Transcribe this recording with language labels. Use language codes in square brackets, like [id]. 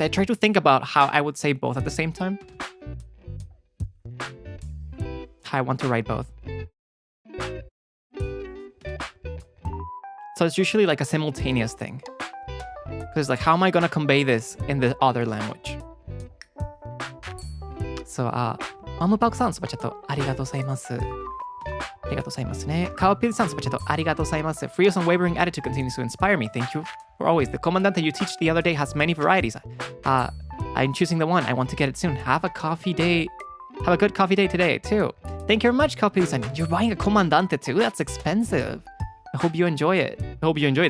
[en] I try to think about how I would say both at the same time. How I want to write both. So it's usually like a simultaneous thing. Because like, how am I gonna convey this in the other language? [ja] So, アムパクさん、スパチャットありがとうございます。ありがとうございますね。カワピルさん、スパチャットありがとうございます。 [en] Frio's unwavering attitude continues to inspire me. Thank you for always. The comandante you teach the other day has many varieties. I'm choosing the one. I want to get it soon. Have a coffee day. Have a good coffee day today, too. Thank you very much, Kawapiru-san. You're buying a comandante, too? That's expensive. I hope you enjoy it. I hope you enjoy it.